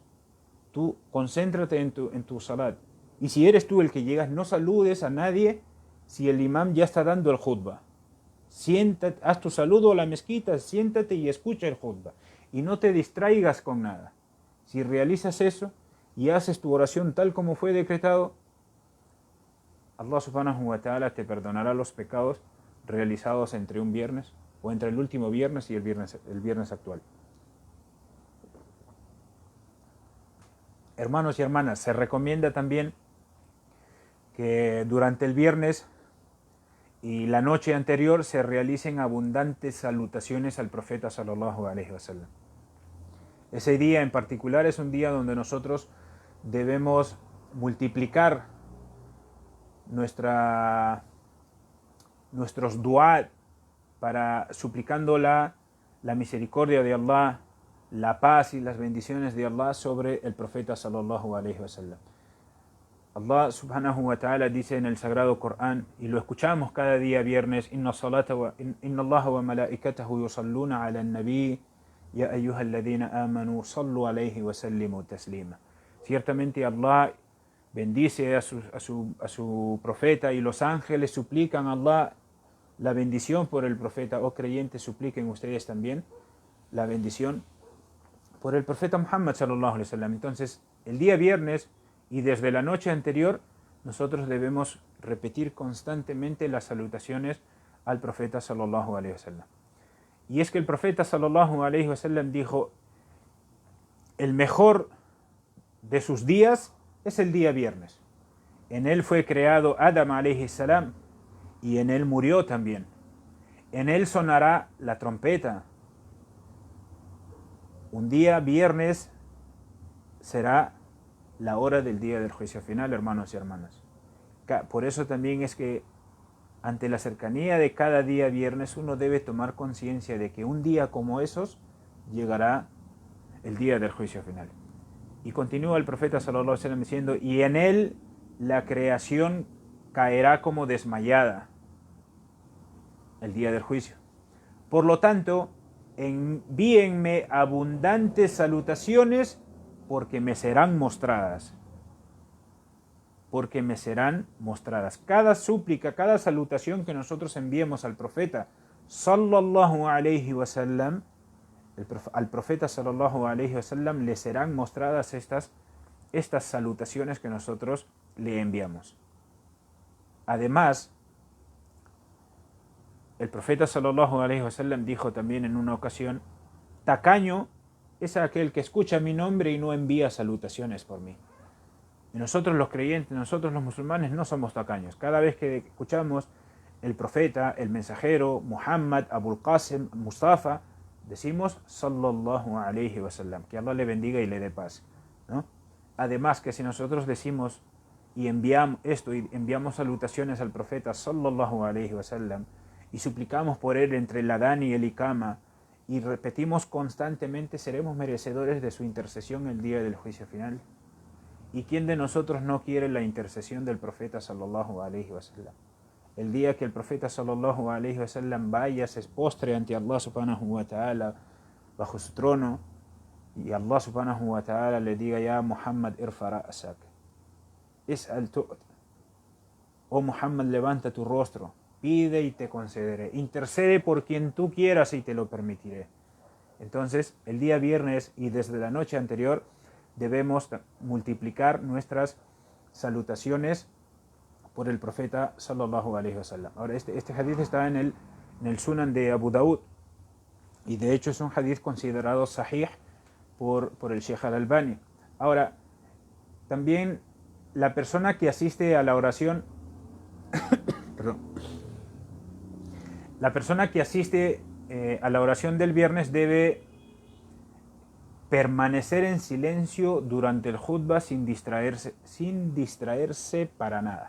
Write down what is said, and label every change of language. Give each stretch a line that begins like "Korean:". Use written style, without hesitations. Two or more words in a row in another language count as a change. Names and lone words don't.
Spanish: Tú concéntrate en tu salat. Y si eres tú el que llegas, no saludes a nadie si el imam ya está dando el khutbah. Siéntate, haz tu saludo a la mezquita, siéntate y escucha el khutbah. Y no te distraigas con nada. Si realizas eso y haces tu oración tal como fue decretado,
Arabic: الله سبحانه وتعالى
Spanish: te perdonará los pecados realizados entre un viernes, o entre el último viernes y el viernes actual. Hermanos y hermanas, se recomienda también que durante el viernes y la noche anterior se realicen abundantes salutaciones al profeta
Arabic: صلى الله عليه وسلم.
Spanish: Ese día en particular es un día donde nosotros debemos multiplicar nuestros dua para suplicando la misericordia de Allah, la paz y las bendiciones de Allah sobre el profeta
Arabic: صلى الله عليه وسلم. الله سبحانه وتعالى
Spanish: dice en el sagrado Corán, y lo escuchamos cada día viernes:
Arabic: إن الله وملائكته يصلون على النبي يا أيها الذين آمنوا صلوا عليه وسلموا تسليما.
Spanish: Ciertamente Allah bendice a su profeta, y los ángeles suplican a Allah la bendición por el profeta. Oh creyentes, supliquen ustedes también la bendición por el profeta Muhammad
Arabic: صلى الله عليه وسلم.
Spanish: Entonces, el día viernes y desde la noche anterior, nosotros debemos repetir constantemente las salutaciones al profeta
Arabic: صلى الله عليه وسلم.
Spanish: Y es que el profeta
Arabic: صلى الله عليه وسلم
Spanish: dijo: el mejor de sus días es el día viernes. En él fue creado Adam
Arabic: عليه السلام
Spanish: y en él murió también. En él sonará la trompeta. Un día viernes será la hora del día del juicio final, hermanos y hermanas. Por eso también es que ante la cercanía de cada día viernes uno debe tomar conciencia de que un día como esos llegará el día del juicio final. Y continúa el profeta
Arabic: صلى الله عليه وسلم
Spanish: diciendo: y en él la creación caerá como desmayada el día del juicio. Por lo tanto, envíenme abundantes salutaciones porque me serán mostradas. Porque me serán mostradas. Cada súplica, cada salutación que nosotros enviemos al profeta
Arabic: صلى الله عليه وسلم,
Spanish: al profeta
Arabic: صلى الله عليه وسلم
Spanish: le serán mostradas estas salutaciones que nosotros le enviamos. Además, el profeta
Arabic: صلى الله عليه وسلم
Spanish: dijo también en una ocasión: tacaño es aquel que escucha mi nombre y no envía salutaciones por mí. Y nosotros los creyentes, nosotros los musulmanes no somos tacaños. Cada vez que escuchamos el profeta, el mensajero, Muhammad, Abul Qasim, Mustafa, decimos
Arabic: صلى الله عليه وسلم,
Spanish: que Allah le bendiga y le dé paz, ¿no? Además, que si nosotros decimos y enviamos esto y enviamos salutaciones al profeta
Arabic: صلى الله عليه وسلم
Spanish: y suplicamos por él entre el Adán y el Iqama y repetimos constantemente, seremos merecedores de su intercesión el día del juicio final. ¿Y quién de nosotros no quiere la intercesión del profeta
Arabic: صلى الله عليه وسلم?
Spanish: El día que el profeta
Arabic: صلى الله عليه وسلم
Spanish: vaya, se postre ante
Arabic: الله سبحانه وتعالى
Spanish: bajo su trono, y
Arabic: الله سبحانه وتعالى
Spanish: le diga:
Arabic: يا محمد، ارفع رأسك، سل تعط.
Spanish: Oh Muhammad, levanta tu rostro, pide y te concederé, intercede por quien tú quieras y te lo permitiré. Entonces, el día viernes y desde la noche anterior debemos multiplicar nuestras salutaciones por el profeta
Arabic: صلى الله عليه وسلم.
Spanish: Ahora, este hadith está en el Sunan de Abu Daud, y de hecho es un hadith considerado sahih por el Sheikh al-Albani. Ahora, también la persona que asiste a la oración perdón, la persona que asiste a la oración del viernes debe permanecer en silencio durante el khutbah sin distraerse para nada.